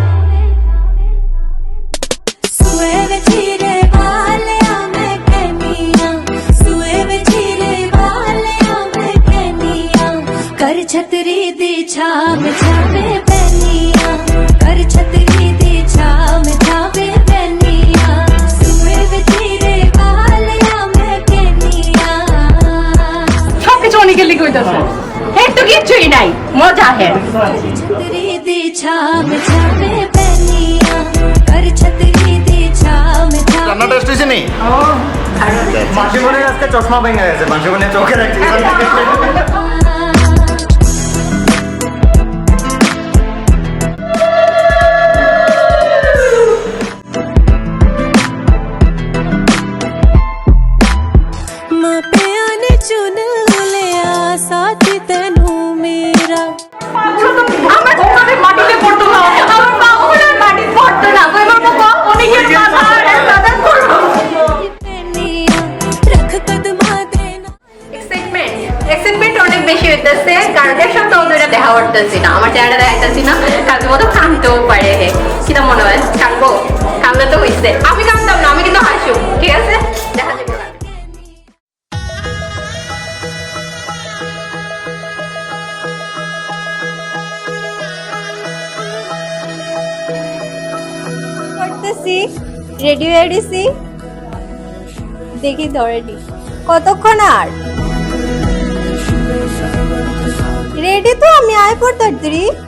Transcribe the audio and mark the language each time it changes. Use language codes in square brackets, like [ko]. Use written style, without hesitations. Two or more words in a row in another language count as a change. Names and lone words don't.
[pa] ਸੂਏ ਵੇ ਚੀਰੇ ਵਾਲਿਆ ਮੈਂ ਕਹਿਨੀਆਂ ਸੂਏ ਵੇ ਚੀਰੇ ਵਾਲਿਆ ਮੈਂ ਕਹਿਨੀਆਂ ਕਰ ਛਤਰੀ ਦੀ ਛਾਂ ਛਾਵੇਂ ਪਹਿਨੀਆਂ ਕਰ ਛਤਰੀ ਦੀ ਛਾਂ ਛਾਵੇਂ ਪਹਿਨੀਆਂ ਸੂਏ ਵੇ ਚੀਰੇ ਵਾਲਿਆ ਮੈਂ ਕਹਿਨੀਆਂ [bn] সবকিছু অনেকের লিখে হইতেছে এর তো কিছুই নাই মজা হে [pa] ਛਤਰੀ ਦੀ ਛਾਂ ਛਾਵੇਂ ਪਹਿਨੀਆਂ ਕਰ ਛਤਰੀ ਦੀ ਛਾਂ ਛਾਵੇਂ [bn] রান্না টেস্ট হয়েছে নি? মাসিমণির আজকে চশমা ভেঙে গেছে, মাসিমণির চোখের একটা [pa] ਮਾਪੀਆ ਨੇ ਚੁਣ ਲਿਆ ਸਾਥੀ ਤੈਨੂੰ ਮੇਰਾ [bn] আমার কোমরে মাটিতে পড়তো না আমার বাহুর মাটি পড়তো না কই আমার বাবা অনেকের কথা আর দাদা করলো [pa] ਪਹਿਨੀਆਂ ਰੱਖ ਕਦਮਾਂ ਦੇਣਾ [bn] এক্সাইটমেন্ট অনেক বেশি হইতেছে কারণ এক সপ্তাহ ধরে দেখা করতেছি না আমার চেহারা দেখাইতেছি না কালকে মতো কাঁদতেও পারে হে কিনা মনে হয় কাঁদবো কাঁদলে তো হইছে আমি কাঁদতাম না আমি কিন্তু হাসু ঠিক আছে দেখা যাবে কালকে। করতেছি রেডি হয়ে গেছি দেখি তো রেডি কতক্ষণ আর রেডি তো আমি আয় পড়তাড়ি